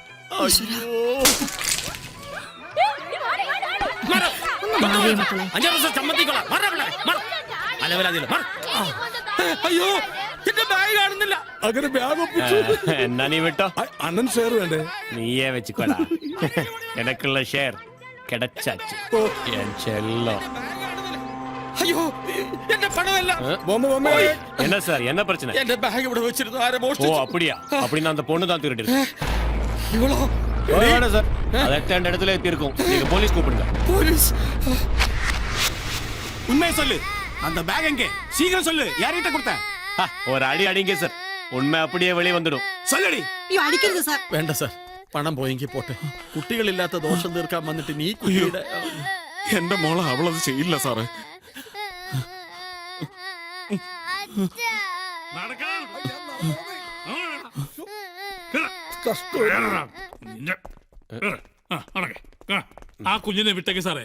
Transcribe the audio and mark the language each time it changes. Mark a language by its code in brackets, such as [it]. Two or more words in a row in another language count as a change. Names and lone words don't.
[ml] അയ്യോ, എന്റെ ബാഗ് കാണുന്നില്ല. അങ്ങനെ ബാഗ് ഒപ്പിച്ചു. എന്നാ നീ വിട്ടോ. അണ്ണൻ ഷെയർ വേണ്ടേ? [ta] நீயே வெச்சுகொடா. எனக்குள்ள ஷேர் கிடைச்சாச்சு. [ml] അയ്യോ, എന്റെ പണമല്ല. [ta] என்ன சார், என்ன பிரச்சனை? [ml] എന്റെ ബാഗ് ഇവിടെ വെച്ചിരുന്നു. ആരെ ஓ മോഷ്ടിച്ചു? [ta] அப்படியா? அப்படின்னா அந்த பொண்ணு தான் திருடிருக்கு. [ml] ഇവളോ? [ta] வேணாம் சார், அது எட்டாண்டு இடத்துல இருக்கும். நீங்க போலீஸ் கூப்பிடுங்க. [ml] പോലീസ്? [ta] உண்மையை சொல்லு. அந்த பேக் எங்கே? சீக்கிரம் சொல்லு. யார்கிட்ட கொடுத்த? ஒரு அடி அடிங்க சார், உண்மை அப்படியே வெளியே வந்துடும். சொல்லடி. [ml] അയ്യോ, അടിക്കരുത് സാർ. വേണ്ട സാർ, പണം പോയെങ്കിൽ പോട്ടെ. കുട്ടികളില്ലാത്ത ദോഷം തീർക്കാൻ വന്നിട്ട് നീ കുട്ടിയുടെ. എന്റെ മോളെ അവളത് ചെയ്യില്ല സാറേ. ആ കുഞ്ഞിനെ വിട്ടേക്ക് സാറേ.